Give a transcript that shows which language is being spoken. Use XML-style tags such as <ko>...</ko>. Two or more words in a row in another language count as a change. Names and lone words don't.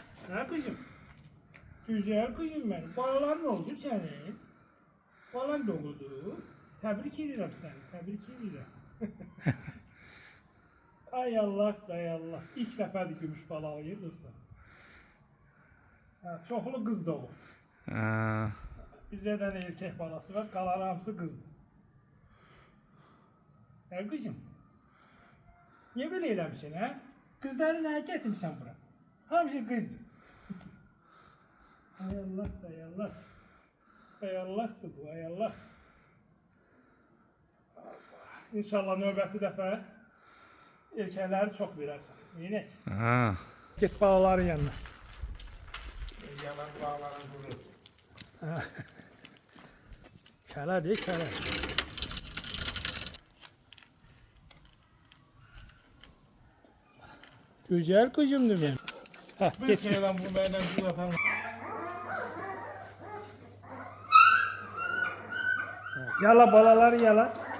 <tr>Ha kızım? Güzel kızım benim. Balalar ne oldu senin? Balan doğdu. Tebrik ederim seni. Tebrik ederim. Ay Allah, ay Allah.</tr> <az>İlk dəfədir gümüş balığı qızsa. Çoxlu qız da olur. Bizdə də erkək balası var, qalan hamısı qızdır. Qızım, niyə belə eləmişsin, hə? Qızları nəyə gətirmişsən bura? Hamısı qızdır. Ay Allah, ay Allah. Ay Allah'dır bu, ay Allah. İnşallah növbəti dəfə erkəkləri çox verərsən. Neynək? Get balaların yanına. Yalan balaların quru. Kələdir, kələ.</az> <tr>Güzel kızımdır benim. Bir kere lan bu benden bu yapan.</tr> <az>Yala balaları yala.</az>